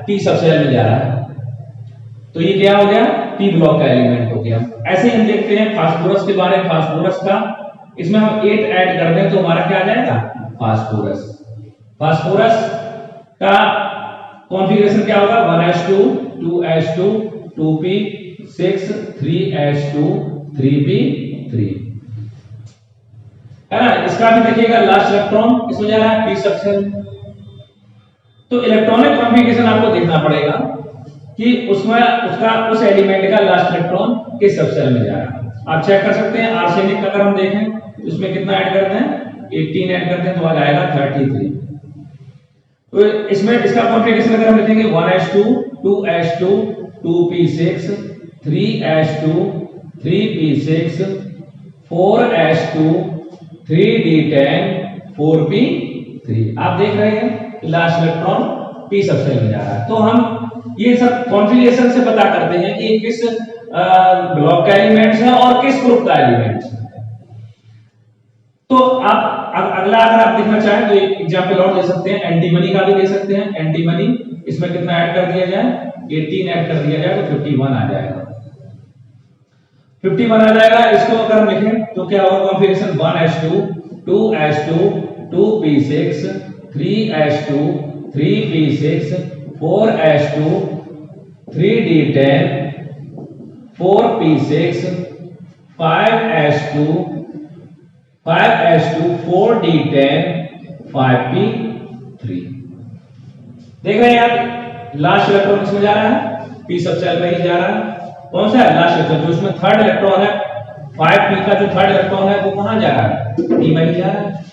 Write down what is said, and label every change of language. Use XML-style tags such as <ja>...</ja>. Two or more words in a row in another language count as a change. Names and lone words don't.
<en>p subshell</en> <hi>में जा रहा है। तो ये क्या हो गया?</hi> <en>p block</en> <hi>का एलिमेंट हो गया। ऐसे ही हम देखते हैं फास्फोरस के बारे में। फास्फोरस का इसमें हम 8 ऐड कर दें तो हमारा क्या आ जाएगा? फास्फोरस का कॉन्फ़िगरेशन क्या होगा? 1s2 2s2 2p6 3s2 3p3 है ना। इसका भी देखिएगा</hi> <en>last electron</en> <hi>किसमें जा रहा है?</hi> <en>p subshell.</en> <hi>तो</hi> <en>electronic configuration</en> <hi>आपको देखना पड़ेगा कि उसमें उस एलिमेंट का</hi> <en>last electron</en> <hi>किस सबसेल में जा रहा है। आप चेक कर सकते हैं। आर्सेनिक का अगर हम देखें तो इसमें कितना ऐड करते हैं? 18 ऐड करते हैं तो आ जाएगा 33। तो इसमें इसका कॉन्फ़िगरेशन अगर हम लिखेंगे 1s2 2s2 2p6 3s2 3p6 4s2 3d10 4p3। आप देख रहे हैं</hi> <en>last electron p subshell</en> <hi>में जा रहा है। तो हम ये सब कॉन्फ़िगरेशन से पता करते हैं कि किस ब्लॉक का एलिमेंट्स है और किस ग्रुप का एलिमेंट्स है। तो आप अगला अगर आप देखना चाहें तो एक एग्जांपल और दे सकते हैं, एंटीमनी का भी दे सकते हैं। एंटीमनी इसमें कितना ऐड कर दिया जाए, 18 ऐड कर दिया जाए तो 51 आ जाएगा। 51 आ जाएगा। इसको अगर हम लिखें तो क्या होगा कॉन्फ़िगरेशन 1s2 2s2 2p6 3s2 3p6 4s2 3d10 4p6 5s2 5s2 4d10 5p3। देख रहे हैं आप</hi> <en>last electron</en> <hi>किसमें जा रहा है,</hi> <en>p subshell</en> <hi>में ही जा रहा है। कौन सा है</hi> <en>last electron,</en> <hi>जो इसमें</hi> <en>third electron</en> <hi>है 5p का जो</hi> <en>third electron</en> <hi>है वो कहां जा रहा है, p में ही जा रहा है।</hi>